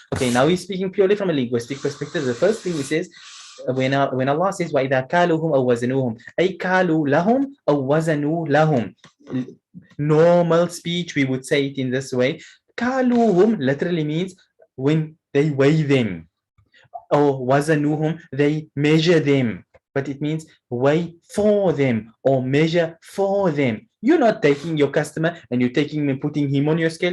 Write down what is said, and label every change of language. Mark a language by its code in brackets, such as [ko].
[en] Okay, now he's speaking purely from a linguistic perspective. [ar] The first thing he says, when Allah says وَإِذَا كَالُوهُمْ أَوْ وَزَنُوهُمْ أي كالوا لهم أو وزنوا لهم. [en] Normal speech we would say it in this way. كالوهم literally means when they weigh them, or wazanuhum, they measure them, but it means weigh for them or measure for them. You're not taking your customer and you're taking him and putting him on your scale.